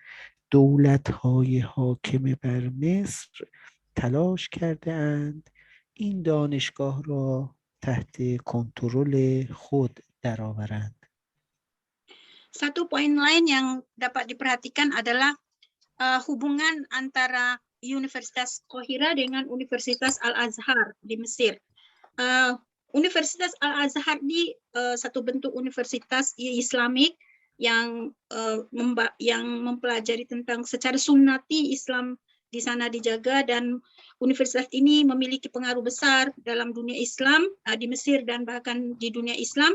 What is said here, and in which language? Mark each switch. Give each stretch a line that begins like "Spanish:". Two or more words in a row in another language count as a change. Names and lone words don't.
Persian: دولت‌های حاکم بر مصر تلاش کرده اند این دانشگاه را تحت کنترل خود درآورند.
Indonesian: Satu poin lain yang dapat diperhatikan adalah hubungan antara Universitas Qahira dengan Universitas Al-Azhar di Mesir. Universitas Al-Azhar ini satu bentuk universitas Islamik yang mempelajari tentang secara sunnati Islam di sana dijaga, dan universitas ini memiliki pengaruh besar dalam dunia Islam di Mesir dan bahkan di dunia Islam.